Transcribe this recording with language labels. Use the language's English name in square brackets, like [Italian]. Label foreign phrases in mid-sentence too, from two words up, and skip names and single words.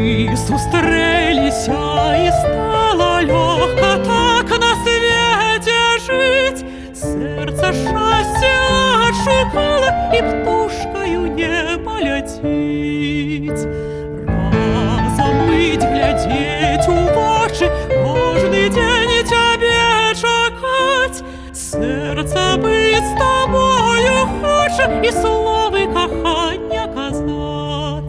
[Belarusian] Мы сустрэліся, і стала лёгка так [Russian] на свете жить. [Belarusian] Сердце шчасця адшукала, і птушкаю не паляціць. Разам быць, глядзець у вочы, кожны дзень цябе чакаць. Сердце быць з табою хоча, і словы кахання казаць.